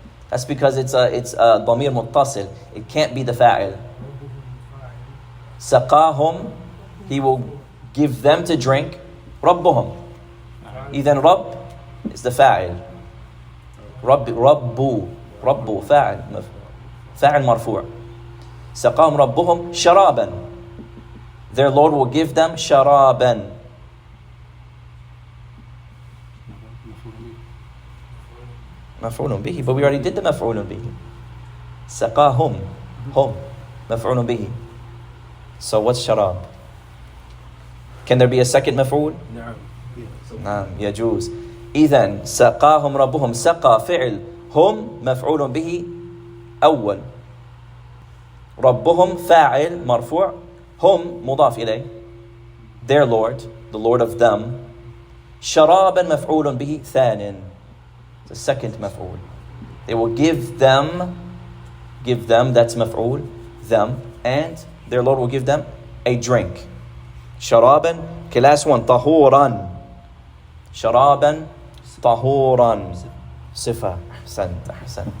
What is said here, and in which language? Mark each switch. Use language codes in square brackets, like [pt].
[en] That's because it's a ضمير متصل. It can't be the fa'il. سقاهم. He will give them to drink. ربهم. [ar] إذن رب is the فاعل. رب فاعل مرفوع. سقاهم ربهم شرابا. [en] Their Lord will give them شرابا. مفعول به, but we already did the مفعول به. [ar] سقاهم, هم, مفعول به. [en] So what's شراب? Can there be a second مفعول? [ar] نعم, يجوز. إذن سقاهم ربهم, سقى فعل, هم مفعول به أول. ربهم فاعل مرفوع, هم مضاف إليه, [en] their Lord, the Lord of them. [ar] شرابا مفعول به ثان, [en] the second [ar] مفعول. [en] They will give them, that's مفعول, them, and their Lord will give them a drink. شرابا, okay, last one, طهورا. [ar] شرابا طهورا. صفة. أحسنت.